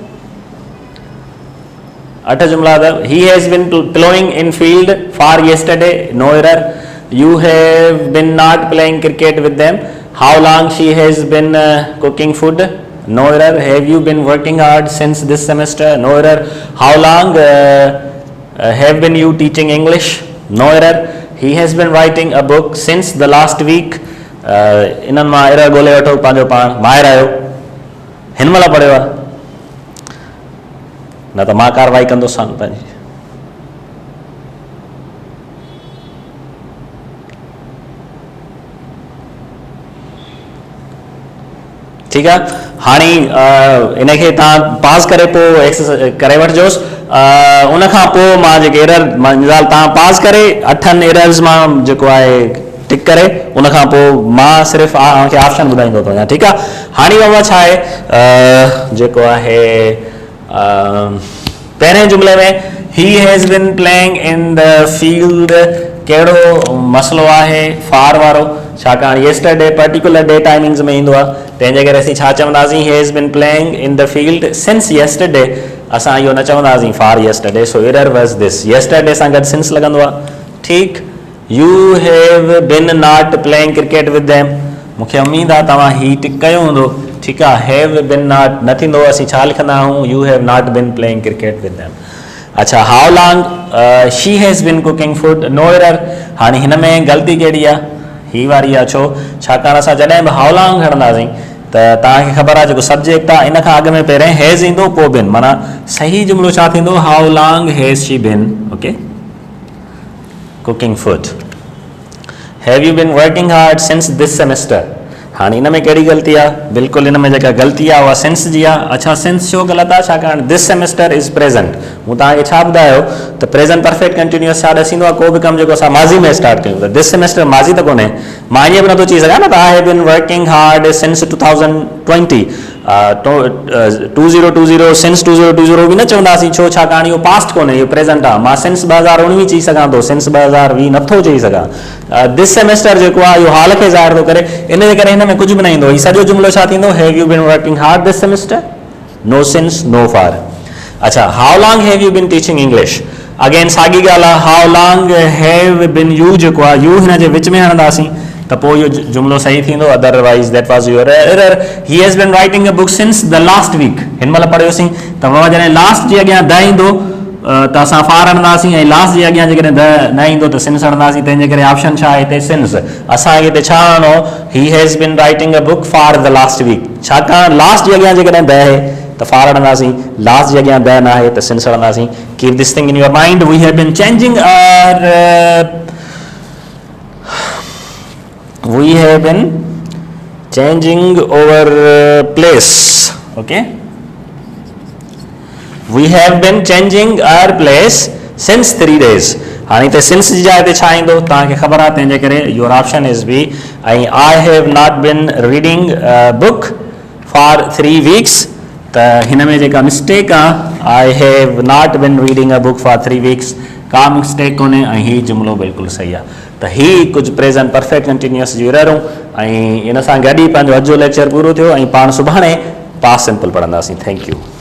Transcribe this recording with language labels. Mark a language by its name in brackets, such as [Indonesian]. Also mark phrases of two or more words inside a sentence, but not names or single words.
[English] 8 [Sindhi] जुमला अथव [English] he has been ploughing in field far yesterday no error you have been not playing cricket with them how long she has been cooking food no error have you been working hard since this semester no error how long have been you teaching English no error he has been writing a book since the last week [Sindhi] इन्हनि मां एरर ॻोल्हे वठो पंहिंजो पाण माहिर आहियो हिन महिल पढ़ियो आहे न त मां कारवाई कंदोसि पंहिंजी ठीकु आहे हाणे इनखे तव्हां पास करे पोइ एक्सरसाइज करे वठिजोसि उनखां पोइ मां जेके एरर मिसाल तव्हां पास करे 8 एरर्स मां जेको आहे टिक करे उनखां पोइ मां सिर्फ़ु तव्हांखे ऑप्शन ॿुधाईंदो थो वञा ठीकु आहे हाणे बाबा छा आहे जेको आहे पहिरें जुमिले में [English] he has been playing in the field [Sindhi] कहिड़ो मसलो आहे फार वारो छाकाणि [English] yesterday particular day timings [Sindhi] में ईंदो आहे तंहिंजे करे असीं छा [English] चवंदासीं he has been playing in the field since yesterday [Sindhi] असां इहो न चवंदासीं [English] for yesterday so error was this yesterday [Sindhi] सां गॾु [English] since [Sindhi] लॻंदो आहे ठीकु [English] you have been not playing cricket with them [Sindhi] मूंखे उमेद आहे तव्हां ही टिक कयो हूंदो ठीकु आहे [English] have been not [Sindhi] न थींदो असीं छा लिखंदा आहियूं [English] you have not been playing cricket with them [Sindhi] अच्छा [English] how long she has been cooking food no error [Sindhi] हाणे हिन में ग़लती कहिड़ी आहे ही वारी आहे छो छाकाणि असां जॾहिं बि [English] how long [Sindhi] खणंदासीं त तव्हांखे ख़बर आहे जेको सब्जेक्ट आहे इन खां अॻु में पहिरें हैज़ ईंदो पोइ बिन माना सही जुमिलो छा थींदो how [English] long has she been okay cooking food have you been working hard since this semester [Sindhi] हाणे इन में कहिड़ी ग़लती आहे बिल्कुलु इन में जेका ग़लती आहे उहा सेंस जी आहे अच्छा सेंस छो ग़लति आहे छाकाणि [English] this semester is present [Sindhi] मूं तव्हांखे छा ॿुधायो त [English] present perfect continuous [Sindhi] छा ॾसींदो आहे को बि कमु जेको असां माज़ी में स्टार्ट कयूं त [English] this semester [Sindhi] माज़ी त कोन्हे मां ईअं बि नथो चई सघां न त [English] I have been working hard since 2020 [Sindhi] 2020 सिंस 2020 बि न चवंदासीं छो छाकाणि इहो पास्ट कोन्हे इहो प्रेज़ेंट आहे मां सिंस 2019 चई सघां थो सिंस 2020 नथो चई सघां [English] this semester [Sindhi] जेको आहे इहो हाल खे ज़ाहिर थो करे इन जे करे हिन में कुझु बि न ईंदो हीउ सॼो जुमिलो छा थींदो [English] have you been working hard this semester no since no for अच्छा how long have you been teaching English again [Sindhi] साॻी ॻाल्हि आहे [English] how long have been you [Sindhi] जेको आहे यू हिन जे विच में हणंदासीं त पोइ इहो जुमिलो सही थींदो [English] otherwise that was your error he has been writing a book since the last week [Sindhi] हिन महिल पढ़ियोसीं त बाबा जॾहिं लास्ट जे अॻियां द ईंदो त असां फार हणंदासीं ऐं लास्ट जे अॻियां जेकॾहिं द न ईंदो त सिंस हणंदासीं तंहिंजे करे ऑप्शन छा आहे हिते सिंस असांखे हिते छा हणो [English] he has been writing a book for the last week [Sindhi] छाकाणि लास्ट जे अॻियां जेकॾहिं द आहे त फार हणंदासीं लास्ट जे अॻियां द न आहे त सिंस हणंदासीं [English] keep this thing in your mind we have been changing we have been changing our place okay we have been changing our place since 3 days [Sindhi] हाणे ते since जी जाइ ते छा ईंदो तव्हांखे ख़बर आहे तंहिंजे करे [English] your option is B [Sindhi] ऐं [English] I have not been reading a book for 3 weeks [Sindhi] त हिन में जेका मिस्टेक आहे [English] I have not been reading a book for 3 weeks [Sindhi] का मिस्टेक कोन्हे ऐं हीउ जुमिलो बिल्कुलु सही आहे त हीउ कुझु [English] present perfect continuous [Sindhi] जूं एररूं ऐं इन सां गॾु ई पंहिंजो अॼु जो लेक्चर पूरो थियो ऐं पाण सुभाणे पास्ट सिंपल पढ़ंदासीं [English] thank you